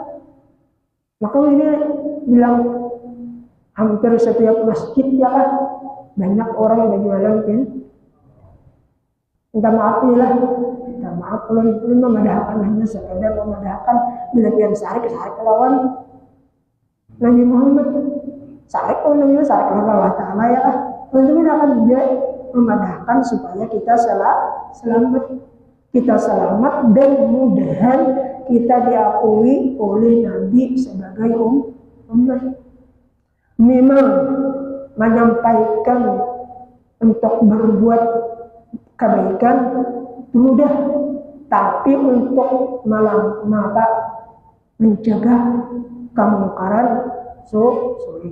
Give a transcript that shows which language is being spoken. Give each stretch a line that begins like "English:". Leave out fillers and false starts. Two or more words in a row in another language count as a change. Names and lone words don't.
Indonesian: Maka ini bilang hampir setiap masjid ya kan banyak orang yang berjualan kan.
Banjar: Minta maaf nih lah. Minta maaf kalau memadahkan hanya sekadar memadahkan bila pian sarik lawan Nabi Muhammad. Sarik namanya sarik Allah Ta'ala ya kan.
Indonesian: Tentu akan dia memadahkan supaya kita selamat, dan mudahan kita diakui oleh Nabi sebagai umat. Memang menyampaikan untuk berbuat kebaikan mudah, tapi untuk mencegah kemungkaran sulit.